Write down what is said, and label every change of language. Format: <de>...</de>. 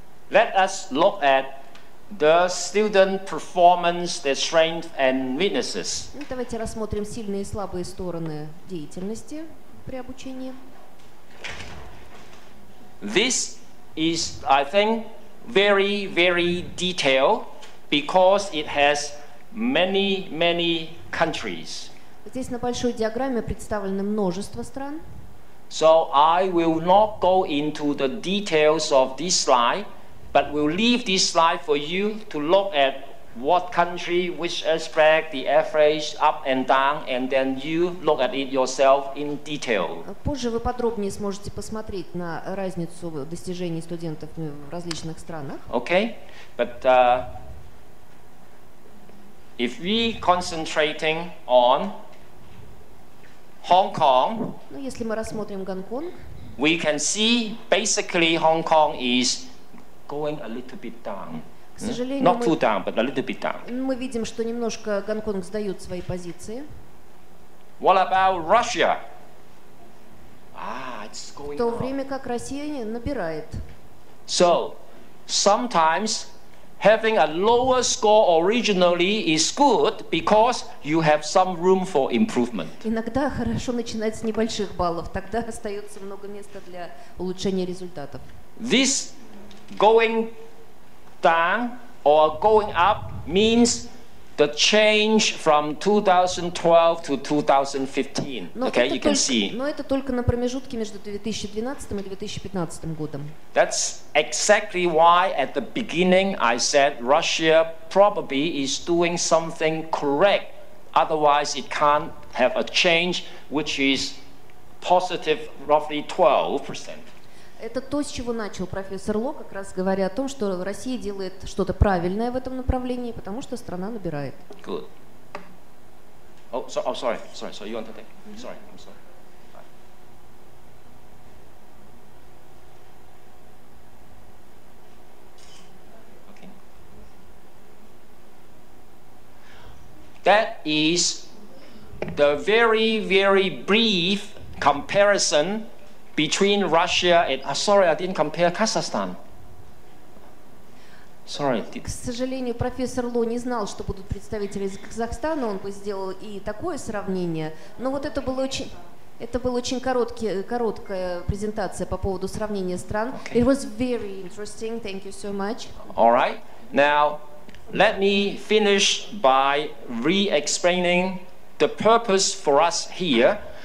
<en>Let us look at the student performance, their strengths and weaknesses.</en> <ru>Давайте рассмотрим сильные и слабые стороны деятельности при обучении.</ru> <en>This is, I think, very, very detailed because it has many, many countries.</en> <ru>Здесь на большой диаграмме представлено множество стран.</ru> <en>So I will not go into the details of this slide, but will leave this slide for you to look at what country, which aspect, the average, up and down, and then you look at it yourself in detail.</en> <ru>Позже вы подробнее сможете посмотреть на разницу достижений студентов в различных странах.</ru> <en>Okay, but if we concentrating on Hong Kong,</en> <ru>Но если мы рассмотрим Гонконг,</ru> <en>we can see basically Hong Kong is going a little bit down.</en> <ru>к сожалению,</ru> <en>Not too down, but a little bit down.</en> <ru>мы видим, что немножко Гонконг сдает свои позиции.</ru> <en>What about Russia? It's</en> <ru>В</ru> <en>going</en> <ru>то</ru> <en>up.</en> <ru>время как Россия набирает.</ru> <en>So, sometimes having a lower score originally is good because you have some room for improvement.</en> <ru>Иногда хорошо начинать с небольших баллов, тогда остается много места для улучшения результатов.</ru> <en>This going down or going up means the change from 2012 to 2015. Okay, you can see.</en> <ru>Но это только на промежутке между 2012 и 2015 годом.</ru> <en>That's exactly why at the beginning I said Russia probably is doing something correct. Otherwise it can't have a change which is positive roughly 12%.</en> <ru>Это то, с чего начал профессор Ло, как раз говоря о том, что Россия делает что-то правильное в этом направлении, потому что страна набирает.</ru> <en>Good. Sorry. You want to take? Sorry, I'm sorry. Okay. That is the very, very brief comparison between Russia and... sorry, I didn't compare Kazakhstan. Sorry.</en> <ru>К сожалению, профессор Ло не знал, что будут представители из Казахстана, он бы сделал и такое сравнение, но вот это была очень короткая презентация по поводу сравнения стран.</ru> <en>Okay. It was very interesting. Thank you so much. All right. Now, let me finish by re-explaining the purpose for us here.</en>